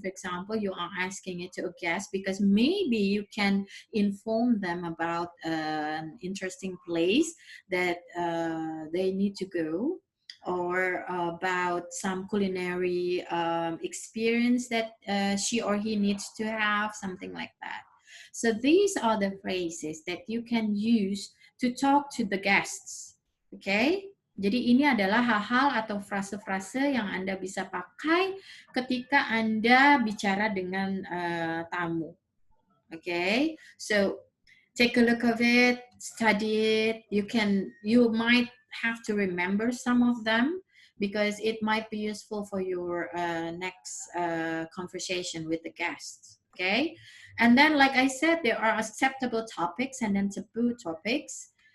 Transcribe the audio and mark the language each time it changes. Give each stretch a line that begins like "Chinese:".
English: For example, you are asking it to a guest because maybe you can inform them about an interesting place that they need to go, or about some culinary experience that she or he needs to have, something like that. So these are the phrases that you can use to talk to the guests. Okay?
Indonesian: Jadi ini adalah hal-hal atau frase-frase yang Anda bisa pakai ketika Anda bicara dengan tamu. Okay?
English: So take a look of it, study it. You might have to remember some of them because it might be useful for your next conversation with the guests. Okay, and then like I said, there are acceptable topics and then taboo topics.